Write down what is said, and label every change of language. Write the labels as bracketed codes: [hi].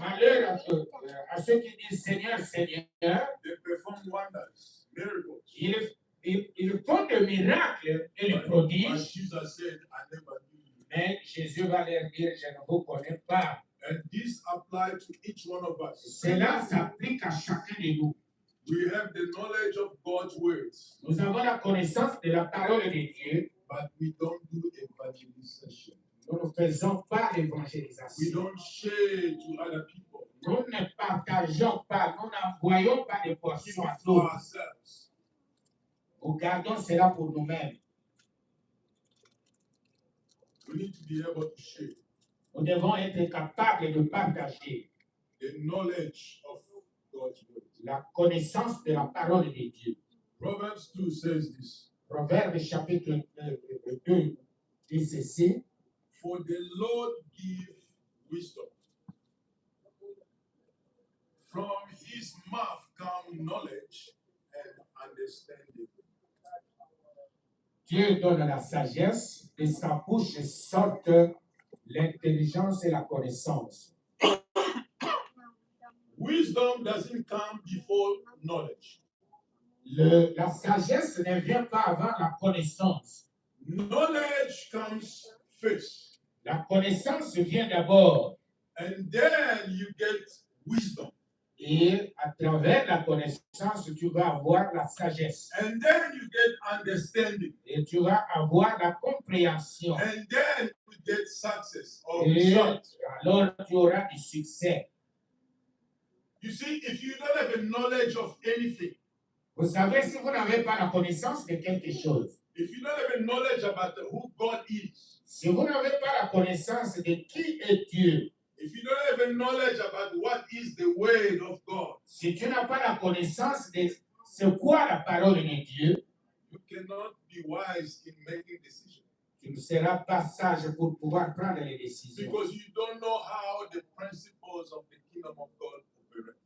[fr] Malheur à ceux qui disent Seigneur, Seigneur, [en] They perform wonders, miracles. [fr] ils font des miracles et des [en] But [fr] prodiges, [en] Jesus said, I never knew you. [fr] mais Jésus va leur dire, je ne vous connais pas. [en] And this applies to each one of us. [fr] Cela s'applique à chacun de nous. [en] We have the knowledge of God's words, [fr] Nous avons la connaissance de la parole de Dieu, [en] but we don't do evangelization. [fr] nous ne faisons pas [en] We [fr] l'évangélisation. [en] don't share to other people. [fr] Nous ne partageons pas, nous n'envoyons pas de [en] Keep [fr] portions à [en] it for [fr] d'autres. [en] ourselves. [fr] Nous gardons cela pour nous-mêmes. [en] We need to be able to share [fr] Nous devons être capables de partager [en] the knowledge of God's word. [fr] la connaissance de la parole de Dieu. [en] Proverbs 2 says this. [fr] Proverbe chapitre 2 dit ceci. [en] For the Lord give wisdom. From his mouth come knowledge and understanding. [fr] Dieu donne la sagesse, de sa bouche sortent l'intelligence et la connaissance. [en] Wisdom doesn't come before knowledge. [fr] La sagesse ne vient pas avant la connaissance. [en] Knowledge comes first. [fr] La connaissance vient d'abord. [en] And then you get wisdom. [fr] Et à travers la connaissance, tu vas avoir la sagesse. [en] And then you get understanding. [fr] Et tu vas avoir la compréhension. [en] And then you get success or [fr] Et [en] result. [fr] alors tu auras du succès. [en] You see, if you don't have a knowledge of anything, [fr] Vous savez, si vous n'avez pas la connaissance de quelque chose, [en] if you don't have a knowledge about who God is, [fr] si vous n'avez pas la connaissance de qui est Dieu, [en] if you don't have a knowledge about what is the word of God, [fr] si tu n'as pas la connaissance de c'est quoi la parole de Dieu, [en] you cannot be wise in making decisions [fr] tu ne seras pas sage pour pouvoir prendre les décisions. [en] because you don't know how the principles of the kingdom of God operate.